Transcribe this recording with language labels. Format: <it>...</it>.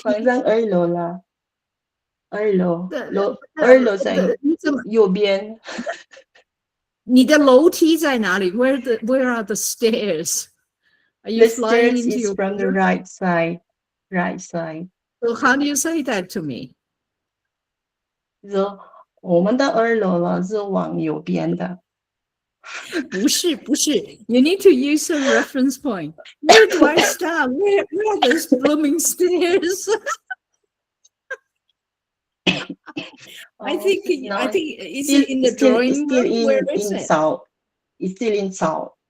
<zh>放上2楼了。2楼在右边。你的楼梯在哪里？</zh> <en>Where are the stairs? Are you flying into your from the right side? Right side. So how do you say that to me? So</en> <zh>我们的二楼呢是往右边的。不是，不是</zh> <en>，you need to use some reference point. Where do I start? Where are those blooming stairs? I think is it in the drawing room? Where is it? South. It's still in south.</en>